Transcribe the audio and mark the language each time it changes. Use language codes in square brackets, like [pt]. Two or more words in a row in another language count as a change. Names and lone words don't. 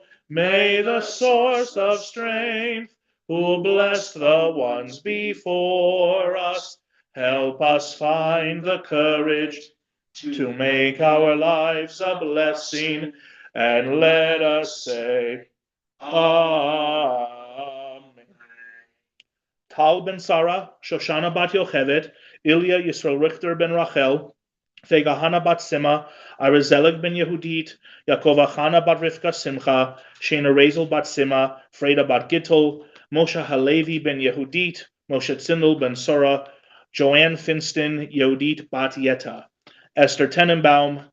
[en] May the source of strength, who bless the ones before us, help us find the courage to make our lives a blessing, and let us say, Amen. Tal ben Sarah, Shoshana bat Yocheved, Ilya Yisrael Richter ben Rachel, Vegahana bat Sima, Arizelig ben Yehudit, Yaakov Achana bat Rivka Simcha, Shena Razel bat Sima, Freda bat Gittel, Moshe Halevi ben Yehudit, Moshe Tzindel ben Sora, Joanne Finston, Yehudit bat Yeta, Esther Tenenbaum,